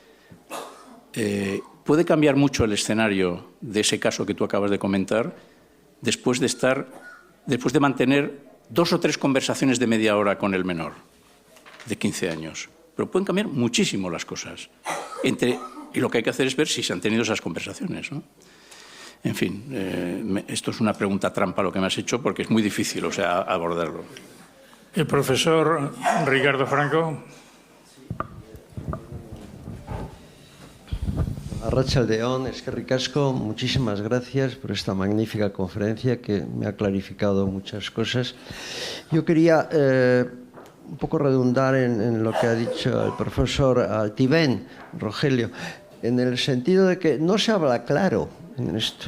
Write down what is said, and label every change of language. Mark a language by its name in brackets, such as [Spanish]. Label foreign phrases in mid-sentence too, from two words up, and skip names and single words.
[Spanish] Puede cambiar mucho el escenario de ese caso que tú acabas de comentar después de mantener 2 o 3 conversaciones de media hora con el menor de 15 años. Pero pueden cambiar muchísimo las cosas. Y lo que hay que hacer es ver si se han tenido esas conversaciones, ¿no? En fin, esto es una pregunta trampa lo que me has hecho porque es muy difícil, o sea, abordarlo. El profesor Ricardo Franco. [Basque] Arratsaldeon, eskerrik asko, [Spanish] muchísimas gracias por esta magnífica conferencia que me ha clarificado muchas cosas. Yo quería un poco redundar en lo que ha dicho el profesor Altivén, Rogelio, en el sentido de que no se habla claro en esto.